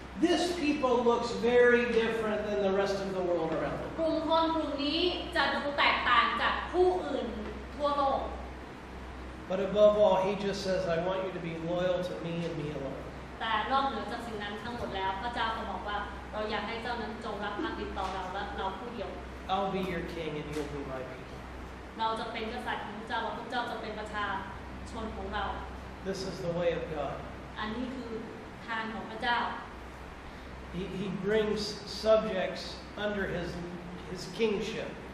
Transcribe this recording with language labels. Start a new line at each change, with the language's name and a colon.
English: This people looks very different than the rest of the world around them.
Thai: กลุ่มคนกลุ่มนี้จะดูแตกต่างจากผู้อื่นทั่วโลก
English: But above all, he just says, I want you to be loyal to me and me alone.
Thai: แต่นอกเหนือจากสิ่งนั้นทั้งหมดแล้วพระเจ้าก็บอกว่าเราอยากให้เจ้านั้นจงรักภักดีต่อเราและเราผู้เดียว
English: I'll be your king and you'll be my people.
Thai: เราจะเป็นกษัตริย์ของพระเจ้าและพระเจ้าจะเป็นประชาชนของเรา
English: This is the way of God.
Thai: อันนี้คือทางของพระเจ้า
English: He brings subjects under his kingship.